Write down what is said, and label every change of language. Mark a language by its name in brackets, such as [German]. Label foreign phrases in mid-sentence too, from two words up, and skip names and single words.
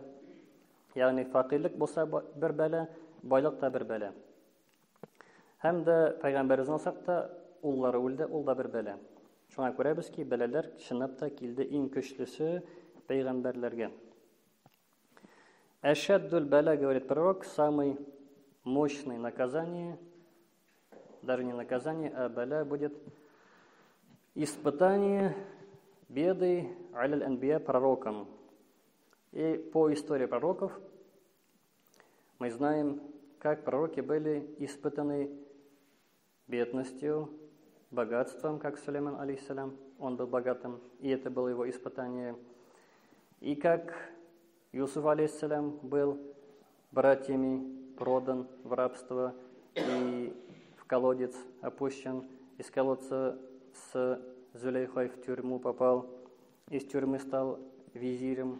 [Tatar] Ягъни факыйлык булса бер бәла, байлык та бер бәла. Һәм дә пайгамбарыбызны алсак та уллары үлде, ул да бер бәла. Шуңа күрәбез ки, бәләләр чынлап та килде иң көчлесе пайгамбарларга. [Arabic] أشد البلاء, [Russian] говорит пророк, самый мощный наказание, даже не наказание, а бала будет испытание, беды [Arabic] على الأنبياء [Russian] пророкам. И по истории пророков мы знаем, как пророки были испытаны бедностью, богатством, как Сулейман алейхиссалям, он был богатым, и это было его испытание. И как Юсуф алейхиссалям был братьями продан в рабство и в колодец опущен, из колодца с Зулейхой в тюрьму попал, из тюрьмы стал визирем.